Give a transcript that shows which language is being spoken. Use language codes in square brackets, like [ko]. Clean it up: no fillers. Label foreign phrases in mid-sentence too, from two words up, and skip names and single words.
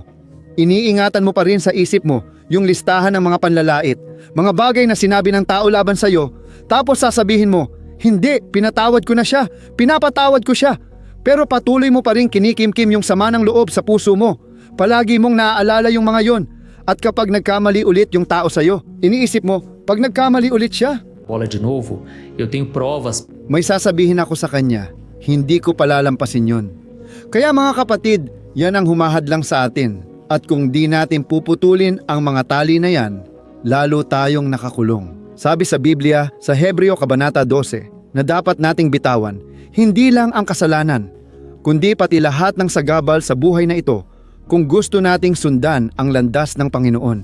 [tl] Iniingatan mo pa rin sa isip mo yung listahan ng mga panlalait, mga bagay na sinabi ng tao laban sa'yo, tapos sasabihin mo, hindi, pinatawad ko na siya, pinapatawad ko siya. Pero patuloy mo pa rin kinikimkim yung sama ng loob sa puso mo. Palagi mong naaalala yung mga yon. At kapag nagkamali ulit yung tao sa'yo, iniisip mo, pag nagkamali ulit siya, [pt] Bola de novo, eu tenho provas. [tl] may sasabihin ako sa kanya, hindi ko palalampasin yon. Kaya mga kapatid, yan ang humahadlang sa atin. At kung di natin puputulin ang mga tali na yan, lalo tayong nakakulong. Sabi sa Biblia sa Hebreo Kabanata 12 na dapat nating bitawan, hindi lang ang kasalanan, kundi pati lahat ng sagabal sa buhay na ito kung gusto nating sundan ang landas ng Panginoon.